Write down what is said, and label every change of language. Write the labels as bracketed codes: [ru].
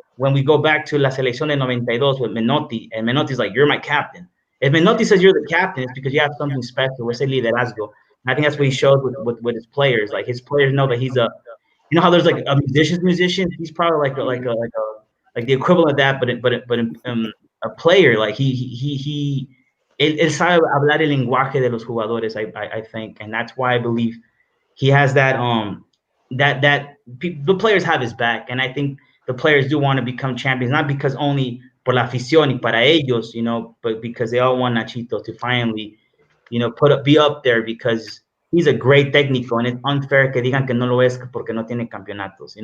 [en] When we go back to La Selección de 92 with Menotti, and Menotti's like, you're my captain. If Menotti says you're the captain, it's because you have something special. We say liderazgo. And I think that's what he shows with his players. Like, his players know that he's you know how there's like a musician. He's probably like the equivalent of that, but a player. [es] Like él sabe hablar el lenguaje de los jugadores. [en] I think, and that's why I believe he has that the players have his back, and I think the players do want to become champions, not because only [es] por la afición y para ellos, [en] you know, but because they all want Nachito to finally, you know, be up there, because he's a great técnico, and it's unfair [es] que digan que no lo es porque no tiene campeonatos.